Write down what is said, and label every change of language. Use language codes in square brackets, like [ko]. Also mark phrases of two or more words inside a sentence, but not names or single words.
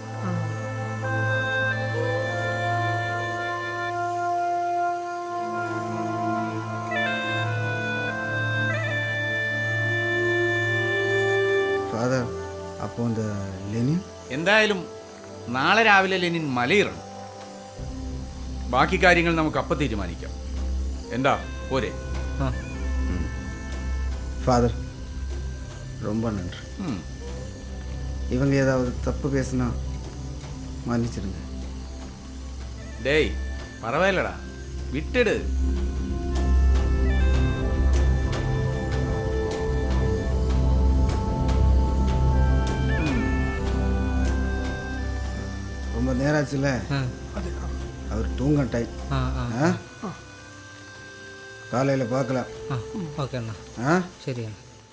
[ml] ഫാദർ, അപ്പോൾ ലെനിൻ എന്തായാലും നാളെ രാവിലെ ലെനിൻ മലയിറങ്ങും. ബാക്കി കാര്യങ്ങൾ നമുക്ക് അപ്പം തീരുമാനിക്കാം. എന്താ പോരെ? ആ [ta] ஃபாதர் ரொம்ப நன்றி. இவங்க ஏதாவது தப்பு பேசுனா மன்னிச்சிடுங்க. டேய் பரவாயில்லடா, விட்டுடு. ரொம்ப நேரம் ஆச்சுல்ல, அவர் தூங்க டைம். ആ ആ காலையில் பார்க்கலாம். [ml] ആ ഓക്കെ എന്നാ ஆ ശരിയാണ്.